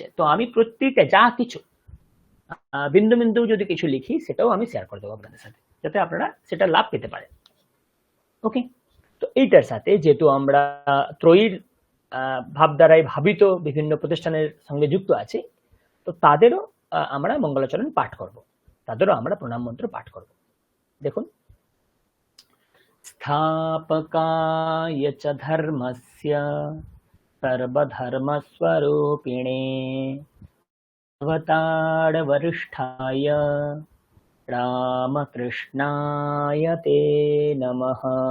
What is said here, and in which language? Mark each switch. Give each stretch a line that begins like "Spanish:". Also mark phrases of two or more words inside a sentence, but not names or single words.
Bangla: তো আমি প্রত্যেকটা যা কিছু বিন্দু বিন্দু যদি কিছু লিখি, সেটাও আমি শেয়ার করে দেবো আপনাদের সাথে, যাতে আপনারা সেটা লাভ পেতে পারেন। ওকে, তো এইটার সাথে যেহেতু আমরা ত্রয়ীর ভাবধারায় ভাবিত বিভিন্ন প্রতিষ্ঠানের সঙ্গে যুক্ত আছি, তো তাদেরও আমরা মঙ্গলাচরণ পাঠ করব, তাদেরও আমরা প্রণাম মন্ত্র পাঠ করব। দেখুন,
Sanskrit: स्थापकाय च धर्मस्य सर्वधर्मस्वरूपिणे अवतारवरिष्ठाय रामकृष्णाय ते नमः।